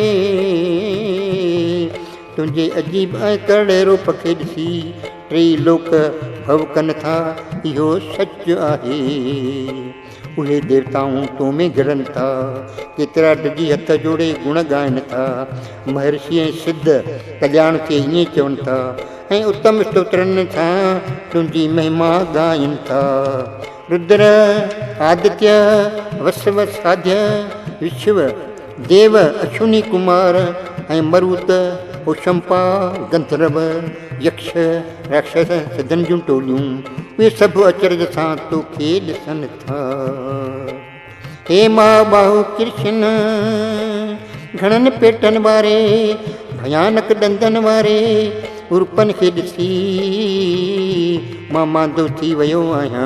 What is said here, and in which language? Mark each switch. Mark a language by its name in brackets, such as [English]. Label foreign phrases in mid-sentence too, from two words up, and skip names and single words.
[Sindhi] तुंहिंजे अजीब ऐं करड़े रूप खे ॾिसी टे लोक भव कनि था, इहो सच आहे। उहे देवताऊं तो में गिरनि था, केतिरा डिॼी हथ जोड़े गुण ॻाइनि था। महर्षि ऐं सिद्ध कल्याण खे ईअं चवनि था ऐं उत्तम स्तोत्रनि सां तुंहिंजी महिमा ॻाइनि था। रुद्र, आदित्य, वसव, साध्य, विश्व, देव, अश्विनी कुमार ऐं मरुत, उशंपा, गंधर्व, यक्ष, राक्षस, सिद्धनि जूं टोलियूं, उहे सभु अचरज सां तोखे ॾिसनि था। हे महाबाहु कृष्ण, घणनि पेटनि वारे, भयानक ॾंदनि वारे उर्पनि खे ॾिसी मां मांदो थी वियो आहियां।